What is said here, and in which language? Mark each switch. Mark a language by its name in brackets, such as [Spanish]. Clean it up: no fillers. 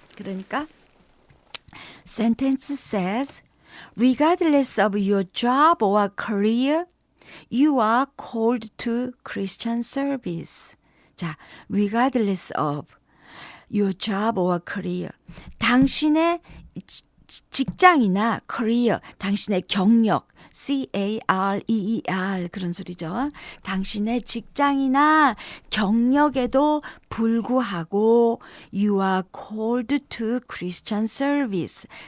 [Korean] 그러니까 [English] sentence says regardless of your job or career You are called to Christian service. 자, regardless of your job or career. [Korean] 당신의 직장이나 career, 당신의 경력, career 그런 소리죠. 당신의 직장이나 경력에도 불구하고 [English] you are called to Christian service.